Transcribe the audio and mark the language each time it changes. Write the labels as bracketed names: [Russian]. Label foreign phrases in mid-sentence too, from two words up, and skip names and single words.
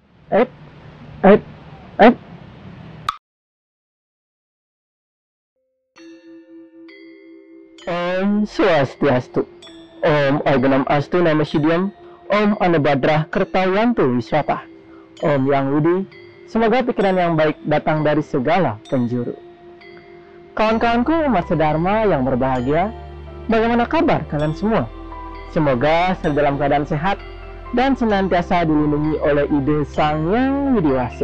[Sanskrit] Eh, eh, eh. Om Swastiastu. Om Organam Astu Nama Sidyam. Om Anabhadrah Kertawantu Wiswata. [Indonesian] Om Yang Widi. Semoga pikiran yang baik datang dari segala penjuru. Kawan-kawanku umat sedharma yang berbahagia, bagaimana kabar kalian semua? Semoga selalu dalam keadaan sehat dan senantiasa dilindungi oleh ide Sang Yang Widiwasa.